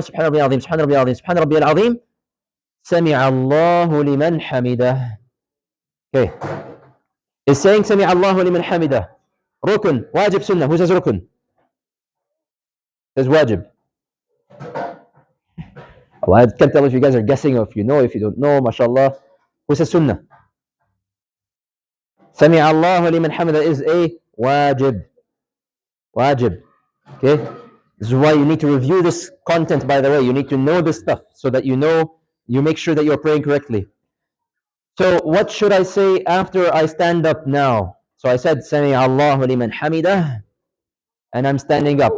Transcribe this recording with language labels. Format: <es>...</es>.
<ar>سبحان ربي العظيم. سبحان ربي العظيم. سبحان ربي العظيم. سمع الله لمن حمده. Okay.</ar> <en>Is saying</en> <ar>سمع الله لمن حمده</ar> <en>rukn, wajib, sunnah? Who says rukn? Says wajib. Allah, I can't tell if you guys are guessing or if you know, if you don't know, mashallah. Who says sunnah?</en> <ar>سمع الله لمن حمده</ar> <en>is a wajib. Wajib. Okay? This is why you need to review this content, by the way. You need to know this stuff so that you make sure that you're praying correctly. So what should I say after I stand up now? So I said, Sami Allahu liman hamidah, and I'm standing up.</en>